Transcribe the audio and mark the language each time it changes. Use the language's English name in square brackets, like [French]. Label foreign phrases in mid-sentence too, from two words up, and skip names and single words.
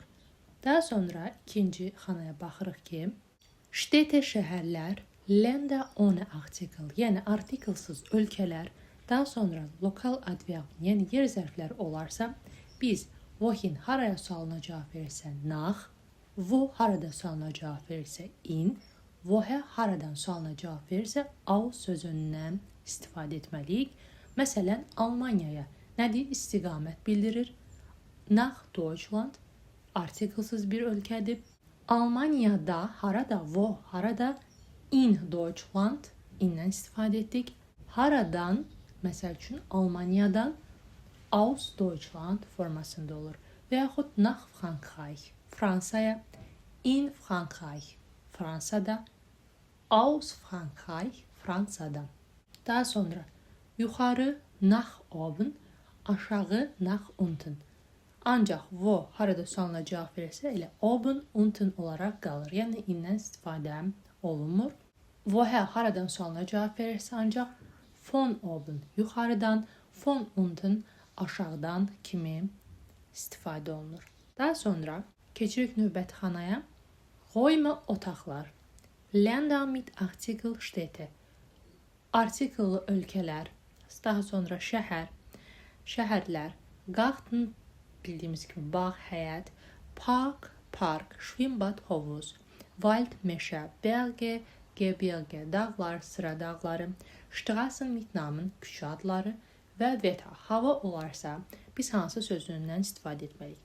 [Azerbaijani] Daha sonra ikinci xanaya baxırıq ki, Städte şəhərlər, [German] Länder ohne Artikel, [Azerbaijani] yəni artikelsiz ölkələr, daha sonra lokal adverb, yəni yer zərfləri olarsa, biz wohin haraya sualına cavab verirsə nach, wo harada sualına cavab verirsə in, woher haradan sualına cavab verirsə aus sözündən istifadə etməliyik. Məsələn, Almanyaya nədir? İstiqamət bildirir. [German] Nach Deutschland [Azerbaijani] artikelsiz bir ölkədir. Almanyada harada, wo harada, [German] in Deutschland [Azerbaijani] indən istifadə etdik. Haradan, məsəl üçün, Almaniyadan [German] aus Deutschland [Azerbaijani] formasında olur. Və yaxud [German] nach Frankreich, Fransaya, in Frankreich, Fransada, aus Frankreich, [Azerbaijani] Fransadan. Daha sonra yuxarı [German] nach oben, [Azerbaijani] aşağı [German] nach unten. [Azerbaijani] Ancaq wo harada sualına cavab verirsə elə [German] oben, unten [Azerbaijani] olaraq qalır. Yəni indən istifadə olunmur. Woher haradan sualına cavab verirsə ancaq [German] von oben [Azerbaijani] yuxarıdan, [German] von unten [Azerbaijani] aşağıdan kimi istifadə olunur. Daha sonra keçirik növbəti xanaya. Räume otaqlar. [German] Länder mit Artikel Städte. [Azerbaijani] Artikelli ölkələr, daha sonra şəhər, şəhərlər, Garten bildiyimiz kimi bağ, həyət, Park, park, Schwimmbad, hovuz, Wald, meşə, [German] Berge, Gebirge, [Azerbaijani] dağlar, sıra dağları, [German] Straßen mit Namen, [Azerbaijani] küçə adları və Wetter, hava olarsa biz hansı sözündən istifadə etməliyik?